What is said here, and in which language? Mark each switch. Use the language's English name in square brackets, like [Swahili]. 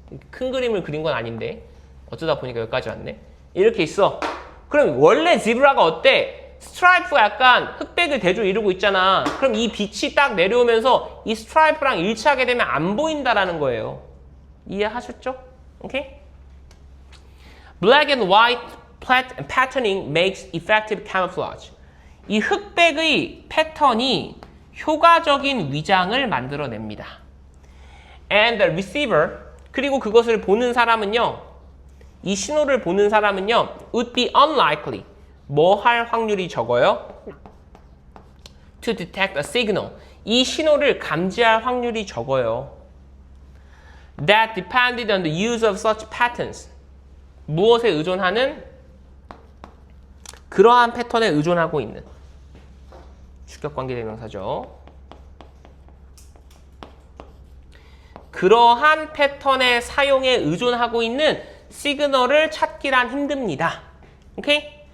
[Korean] 큰 그림을 그린 건 아닌데 어쩌다 보니까 여기까지 왔네. 이렇게 있어. 그럼 원래 지브라가 어때? 스트라이프가 약간 흑백을 대조 이루고 있잖아. 그럼 이 빛이 딱 내려오면서 이 스트라이프랑 일치하게 되면 안 보인다라는 거예요. 이해하셨죠? 오케이? [English] Black and white patterning makes effective camouflage. [Korean] 이 흑백의 패턴이 효과적인 위장을 만들어냅니다. [English] And the receiver, [Korean] 그리고 그것을 보는 사람은요, 이 신호를 보는 사람은요, [English] would be unlikely. [Korean] 뭐 할 확률이 적어요? [English] To detect a signal. [Korean] 이 신호를 감지할 확률이 적어요. [English] That depended on the use of such patterns. [Korean] 무엇에 의존하는? 그러한 패턴에 의존하고 있는. 주격관계대명사죠. 그러한 패턴의 사용에 의존하고 있는 시그널을 찾기란 힘듭니다. 오케이?